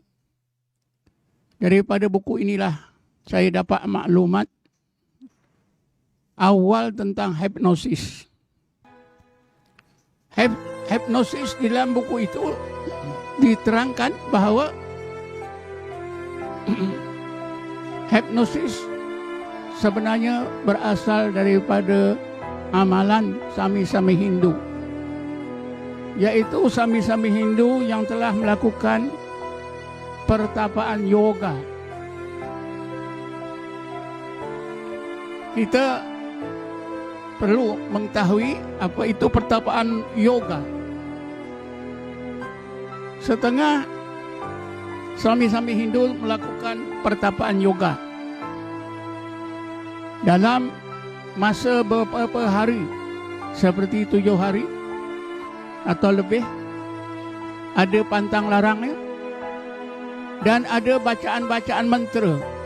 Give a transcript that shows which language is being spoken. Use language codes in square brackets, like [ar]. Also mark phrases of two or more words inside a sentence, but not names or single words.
[ms] Daripada buku inilah saya dapat maklumat awal tentang hipnosis. Hipnosis di dalam buku itu diterangkan bahawa hipnosis sebenarnya berasal daripada amalan sami-sami Hindu, yaitu sami-sami Hindu yang telah melakukan pertapaan yoga. Kita perlu mengetahui apa itu pertapaan yoga. Setengah sami-sami Hindu melakukan pertapaan yoga dalam masa beberapa hari, seperti 7 hari atau lebih. Ada pantang larangnya dan ada bacaan-bacaan mantra.